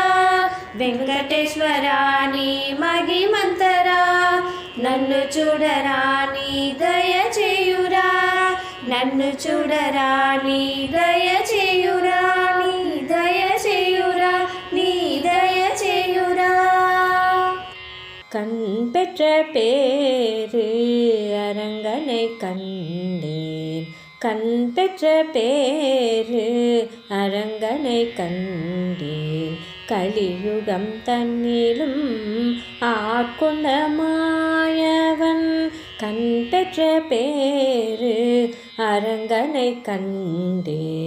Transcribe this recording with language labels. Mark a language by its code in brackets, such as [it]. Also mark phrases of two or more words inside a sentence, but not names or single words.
[te] వెంకటేశ్వరా నీ మహిమంతరా, నన్ను చూడరా నీ దయ చేయురా. నన్ను చూడరా నీ దయ చేయురా, నీ దయ చేయురా, నీ దయ చేయురా. [ta] கண் பெற்ற பேரு அரங்கனை கண்டேன், கண் பெற்ற பேரு அரங்கனை கண்டேன். கலியுகம் தன்னிலும் ஆட்கொண்ட மாயவன், கண் பெற்ற பேரு அரங்கனை கண்டேன்.